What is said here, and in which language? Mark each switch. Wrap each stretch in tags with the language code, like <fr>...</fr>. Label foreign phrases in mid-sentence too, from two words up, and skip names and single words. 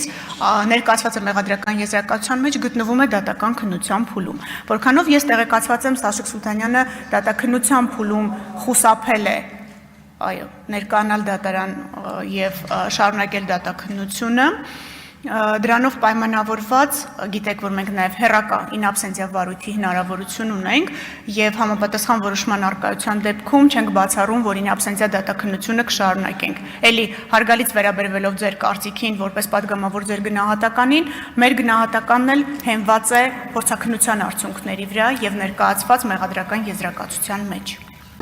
<hy>ներկայացված է մեղադրական եզրակացության մեջ, գտնվում է դատական քննության փուլում։ Որքանով ես տեղեկացված եմ, Սաշիկ Սուլթանյանը դատաքննության փուլում խուսափել է այո, ներկայանալ դատարան եւ շարունակել դատաքննությունը։ Դրանով պայմանավորված, գիտեք, որ մենք նաև հեռակա</hy> <la>in absentia</la> <hy>վարույթի հնարավորություն ունենք եւ համապատասխան որոշման առկայության դեպքում չենք բացառում, որ</hy> <la>in absentia</la> <hy>դատաքննությունը կշարունակենք։ Էլի հարգալից վերաբերվելով ձեր կարծիքին, որպես պատգամավոր ձեր գնահատականին, մեր գնահատականն էլ հենված է փորձաքննության արդյունքների վրա եւ ներկայացված մեղադրական եզրակացության մեջ։</hy>